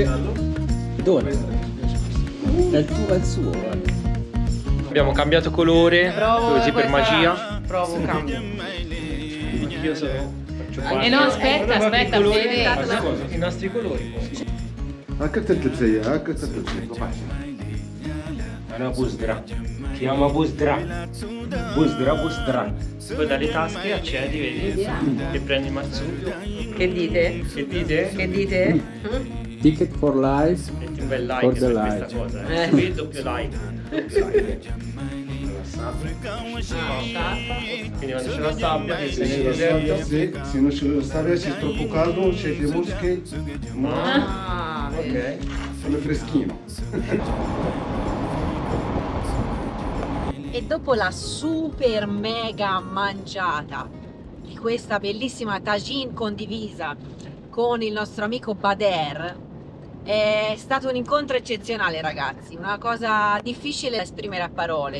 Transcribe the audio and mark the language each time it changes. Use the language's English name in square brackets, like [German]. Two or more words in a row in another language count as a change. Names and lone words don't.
[Italian] Dove? È il tuo, è il suo, guarda. Abbiamo cambiato colore, così per magia. Provo cambio. Io sono... No, aspetta, vedi. vedi. I nostri colori. [Arabic] هكا تلبسية هكا تلبسية. أنا بوزدرا. [Italian] Chiama Busdra. Busdra. Poi dalle tasche accedi, vedi? E prendi il marsupio. Che dite? Che dite? Che dite? [English] Ticket for life. [Italian] Metti un bel like [English] For the [Italian] per life. questa cosa. Qui doppio like. Quindi quando c'è la sabbia, che sei nel deserto. Se non c'è la sabbia, se è troppo caldo, c'è le mosche. Ah, Ok. Sono freschino. E dopo la super mega mangiata di questa bellissima tagine condivisa con il nostro amico Bader, è stato un incontro eccezionale, ragazzi, una cosa difficile da esprimere a parole.